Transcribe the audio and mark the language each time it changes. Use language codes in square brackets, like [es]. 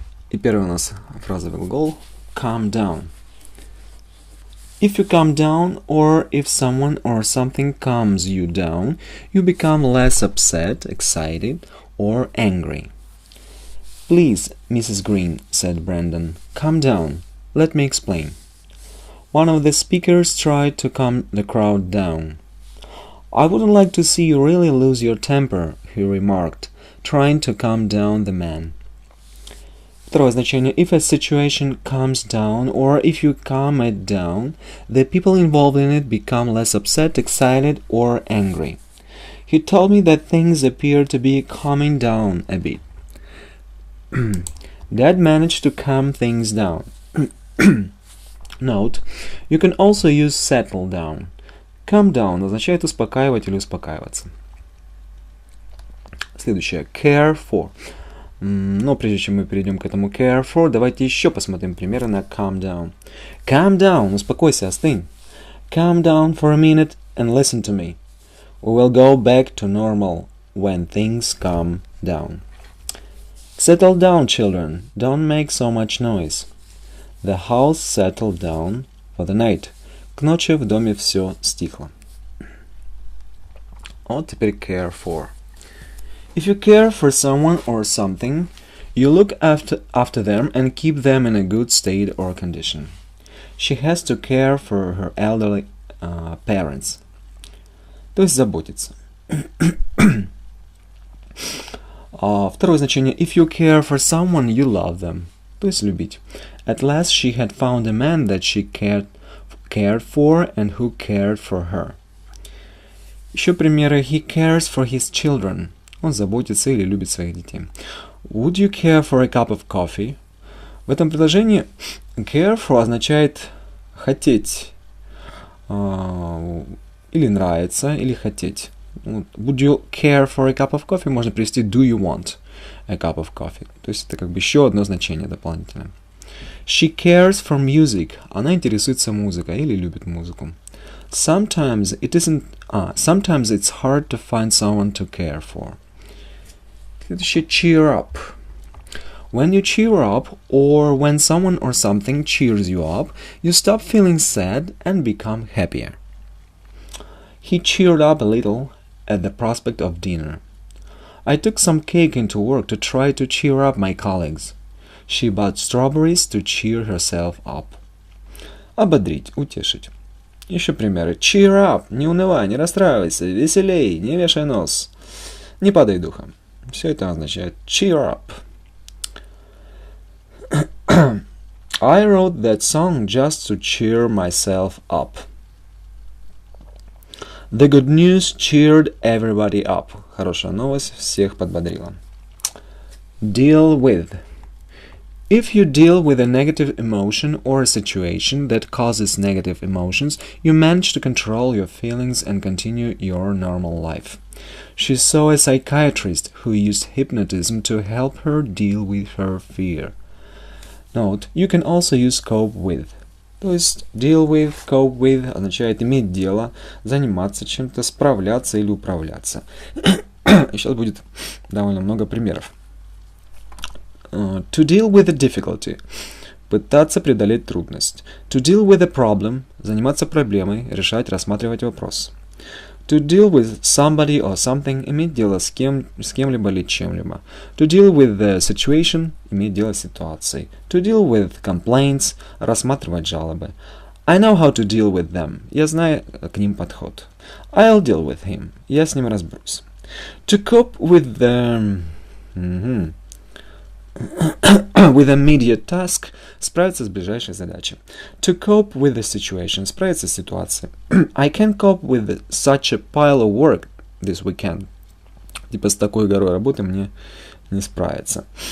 [ru] И первый у нас фразовый глагол calm down. [en] If you calm down, or if someone or something calms you down, you become less upset, excited, or angry. Please, Mrs. Green, said Brandon, calm down. Let me explain. One of the speakers tried to calm the crowd down. I wouldn't like to see you really lose your temper, he remarked, trying to calm down the man. [ru] Второе значение. [en] If a situation calms down, or if you calm it down, the people involved in it become less upset, excited, or angry. He told me that things appear to be calming down a bit. Dad managed to calm things down. Note, you can also use settle down. [ru] Calm down означает успокаивать или успокаиваться. Следующее. Care for. Но прежде чем мы перейдем к этому care for, давайте еще посмотрим примеры на calm down. [en] Calm down, [ru] успокойся, остынь. [en] Calm down for a minute and listen to me. We will go back to normal when things calm down. Settle down, children. Don't make so much noise. The house settled down for the night. [ru] К ночи в доме все стихло. Вот теперь [en] care for. If you care for someone or something, you look after them and keep them in a good state or condition. She has to care for her elderly parents. [ru] То есть заботиться. Второе значение. [en] If you care for someone, you love them. [ru] То есть любить. [en] At last she had found a man that she cared for and who cared for her. [ru] Еще примеры. [en] He cares for his children. [ru] Он заботится или любит своих детей. [en] Would you care for a cup of coffee? [ru] В этом предложении care for означает хотеть, или нравится, или хотеть. [en] Would you care for a cup of coffee? [ru] Можно привести [en] do you want a cup of coffee? [ru] То есть это как бы еще одно значение дополнительное. [en] She cares for music. [ru] Она интересуется музыкой или любит музыку. [en] Sometimes it's hard to find someone to care for. [ru] Следующее [en] cheer up. When you cheer up, or when someone or something cheers you up, you stop feeling sad and become happier. He cheered up a little at the prospect of dinner. I took some cake into work to try to cheer up my colleagues. She bought strawberries to cheer herself up. [ru] Ободрить, утешить. Еще примеры. Cheer up, не унывай, не расстраивайся, веселей, не вешай нос, не падай духом. Все это означает cheer up. [en] I wrote that song just to cheer myself up. The good news cheered everybody up. [ru] Хорошая новость всех подбодрила. [en] Deal with. If you deal with a negative emotion or a situation that causes negative emotions, you manage to control your feelings and continue your normal life. She saw a psychiatrist who used hypnotism to help her deal with her fear. Note, you can also use cope with. [ru] То есть deal with, cope with означает иметь дело, заниматься чем-то, справляться или управляться. И сейчас будет довольно много примеров. [en] To deal with a difficulty. [ru] Пытаться преодолеть трудность. [en] To deal with a problem. [ru] Заниматься проблемой, решать, рассматривать вопрос. [en] To deal with somebody or something. [ru] Иметь дело с кем-либо или чем-либо. [en] To deal with the situation. [ru] Иметь дело с ситуацией. [en] To deal with complaints. [ru] Рассматривать жалобы. [en] I know how to deal with them. [ru] Я знаю к ним подход. [en] I'll deal with him. [ru] Я с ним разберусь. [en] To cope with the... with immediate task. [ru] Справиться с ближайшей задачей. [en] To cope with the situation. [ru] Справиться с ситуацией. [en] I can't cope with such a pile of work this weekend. [ru] Типа с такой горой работы мне не справиться.